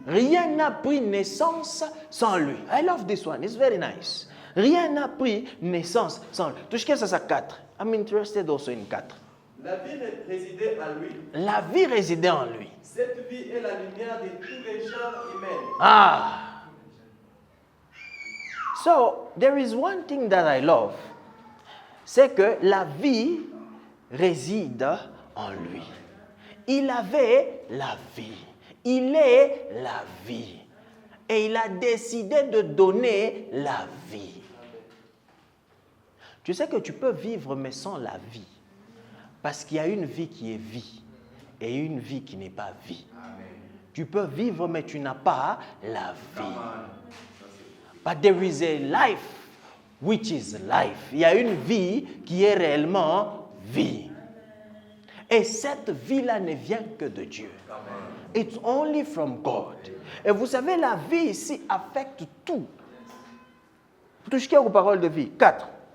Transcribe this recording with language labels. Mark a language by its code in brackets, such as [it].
[fr] Rien n'a pris naissance sans lui. [en] I love this one. It's very nice. [fr] Rien n'a pris naissance sans lui. Touche ça [en] 4. I'm interested also in 4. [fr] La vie résidait en lui. La vie résidait en lui. Cette vie est la lumière de tous les genres humains. [en] So, there is one thing that I love. [fr] C'est que la vie réside en lui. Il avait la vie. Il est la vie. Et il a décidé de donner la vie. Tu sais que tu peux vivre mais sans la vie. Parce qu'il y a une vie qui est vie et une vie qui n'est pas vie. Tu peux vivre mais tu n'as pas la vie. [en] But there is a life which is life. [fr] Il y a une vie qui est réellement vie. Et cette vie-là ne vient que de Dieu. [en] It's only from God. [fr] Et vous savez, la vie ici affecte tout. Tout ce qui est aux paroles de vie. 4.